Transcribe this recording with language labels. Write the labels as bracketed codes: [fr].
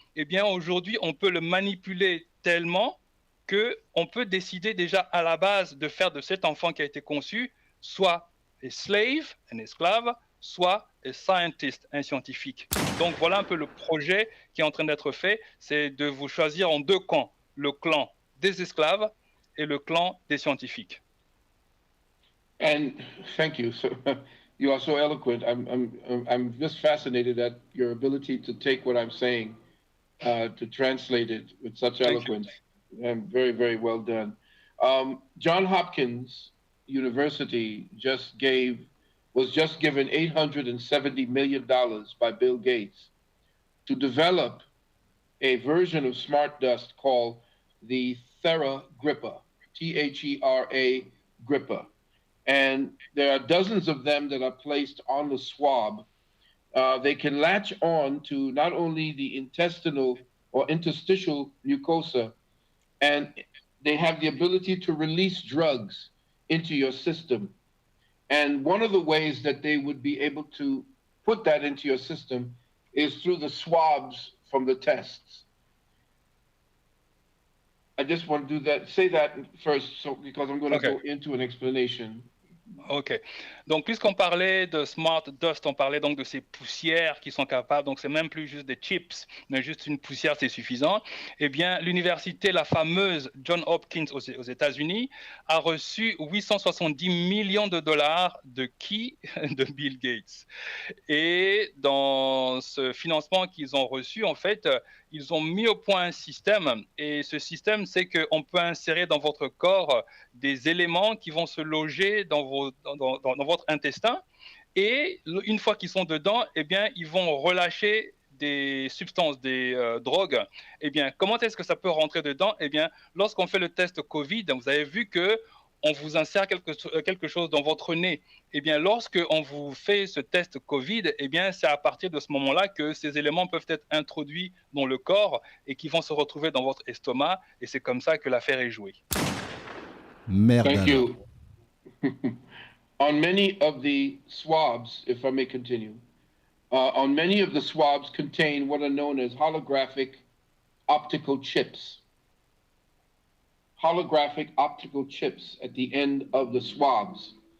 [fr] Eh bien, aujourd'hui, on peut le manipuler tellement qu'on peut décider déjà à la base de faire de cet enfant qui a été conçu soit un slave, un esclave, soit un scientist, un scientifique. Donc, voilà un peu le projet qui est en train d'être fait. C'est de vous choisir en deux camps. Le clan des esclaves et le clan des scientifiques. [en] And thank you. So you are so eloquent. I'm just fascinated at your ability to take what I'm saying, to translate it with such eloquence. And very, very well done. John Hopkins University was just given $870 million by Bill Gates to develop a version of smart dust called the Thera Gripper, Thera Gripper. And there are dozens of them that are placed on the swab. They can latch on to not only the intestinal or interstitial mucosa, and they have the ability to release drugs into your system. And one of the ways that they would be able to put that into your system is through the swabs from the tests. I just want to do that. Say that first, so because I'm going to Okay. go into an explanation. Ok. [fr] Donc, puisqu'on parlait de smart dust, on parlait donc de ces poussières qui sont capables, donc c'est même plus juste des chips, mais juste une poussière, c'est suffisant. Eh bien, l'université, la fameuse John Hopkins aux États-Unis, a reçu 870 millions de dollars de qui? De Bill Gates. Et dans ce financement qu'ils ont reçu, en fait, ils ont mis au point un système. Et ce système, c'est qu'on peut insérer dans votre corps des éléments qui vont se loger dans votre intestin. Et une fois qu'ils sont dedans, eh bien, ils vont relâcher des substances, des drogues. Eh bien, comment est-ce que ça peut rentrer dedans? Eh bien, lorsqu'on fait le test Covid, vous avez vu que on vous insère quelque chose dans votre nez. Eh bien, lorsqu'on vous fait ce test Covid, eh bien, c'est à partir de ce moment-là que ces éléments peuvent être introduits dans le corps et qui vont se retrouver dans votre estomac. Et c'est comme ça que l'affaire est jouée. Merde [en] Thank you. On many of the swabs, if I may continue, on many of the swabs contain what are known as holographic optical chips. Holographic optical chips at the end of the swabs.